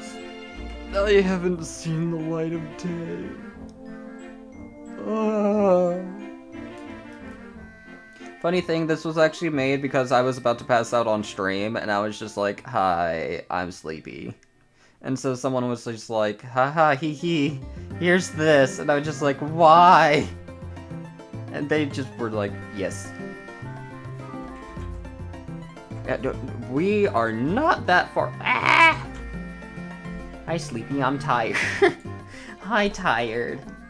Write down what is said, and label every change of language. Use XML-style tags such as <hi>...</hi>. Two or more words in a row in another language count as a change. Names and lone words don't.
<en>I haven't seen the light of day. Funny thing, this was actually made because I was about to pass out on stream, and I was just like, hi, I'm sleepy. And so someone was just like, haha, hee hee, here's this. And I was just like, why? And they just were like, yes. We are not that far. Ah! Hi, sleepy, I'm tired. Hi, tired.</en>